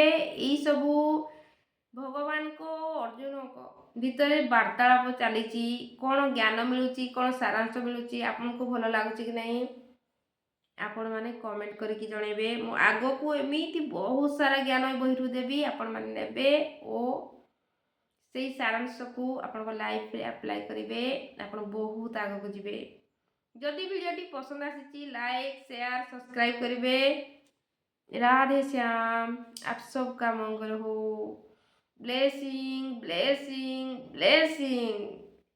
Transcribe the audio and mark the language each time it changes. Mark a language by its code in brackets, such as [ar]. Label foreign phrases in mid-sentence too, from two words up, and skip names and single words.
[or] ଏଇସବୁ ଭଗବାନଙ୍କ ଅର୍ଜୁନଙ୍କ ଭିତରେ ବାର୍ତ୍ତାଳାପ ଚାଲିଛି, କ'ଣ ଜ୍ଞାନ ମିଳୁଛି, କ'ଣ ସାରାଂଶ ମିଳୁଛି, ଆପଣଙ୍କୁ ଭଲ ଲାଗୁଛି କି ନାହିଁ ଆପଣମାନେ କମେଣ୍ଟ କରିକି ଜଣାଇବେ। ମୁଁ ଆଗକୁ ଏମିତି ବହୁତ ସାରା ଜ୍ଞାନ ବହିରୁ ଦେବି, ଆପଣମାନେ ନେବେ ଓ ସେଇ ସାରାଂଶକୁ ଆପଣଙ୍କ ଲାଇଫରେ ଆପ୍ଲାଏ କରିବେ। ଆପଣ ବହୁତ ଆଗକୁ ଯିବେ। ଯଦି ଭିଡ଼ିଓଟି ପସନ୍ଦ ଆସିଛି ଲାଇକ୍ ଶେୟାର ସବସ୍କ୍ରାଇବ କରିବେ। [hi] राधे श्याम। आप सबका मंगल हो। [en] blessing blessing blessing.